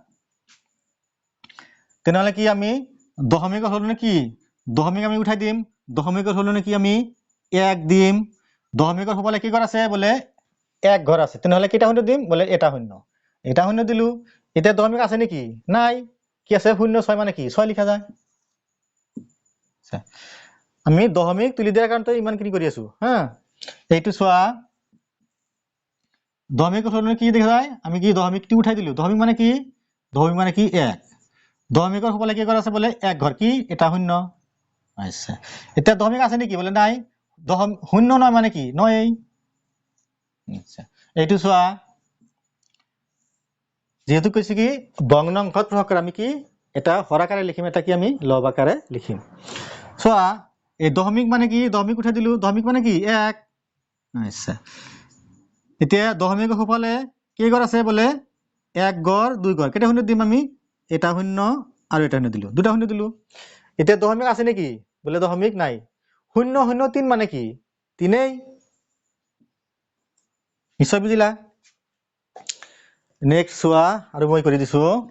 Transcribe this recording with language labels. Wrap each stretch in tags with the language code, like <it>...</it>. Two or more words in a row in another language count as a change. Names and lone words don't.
<as>তেনেহলে কি আমি দশমিকৰ হলনি কি দশমিক আমি উঠাই দিম দশমিকৰ হলনি কি আমি 1 দিম দশমিকৰ হুফালে কি ঘৰ আছে বলে 1 ঘৰ আছে তেনেহলে কেইটা শূন্য দিম বলে এটা শূন্য দিলু এতিয়া দশমিক আছে নেকি নাই কি আছে 0 6 মানে কি 6 লিখা যায় আমি দশমিক তুলি দিয়াৰ কাৰণে ইমানখিনি কৰি আছো হা এইটো চোৱা দশমিকৰ হলনি কি দেখা যায় আমি কি দশমিকটি উঠাই দিলু দশমিক মানে কি 1 দশমিকৰ হুফালে কি ঘৰ আছে বলে 1 ঘৰ কি এটা শূন্য আচ্ছা এতিয়া দশমিক আছে নেকি বলে নাই শূন্য নয় মানে কি নয় আচ্ছা এইটো চোৱা যেহেতু কৈছে কি ভগ্নাংশত প্ৰকাশ কৰা আমি কি এটা হৰ আকাৰে লিখিম এটা কি আমি লব আকাৰে লিখিম চোৱা এই দশমিক মানে কি দশমিক উঠাই দিলু দশমিক মানে কি 1 আচ্ছা এতিয়া দশমিকৰ হুফালে কেই ঘৰ আছে বলে 1 ঘৰ 2 ঘৰ কেইটা শূন্য দিম আমি এটা শূন্য আৰু এটা শূন্য দিলু দুটা শূন্য দিলু এতিয়া দশমিক আছে নেকি বলে দশমিক নাই 0 0 3 মানে কি 3 নিশ্চয় বুজিলা নেক্সট চোৱা আৰু মই কৰি দিছো</as>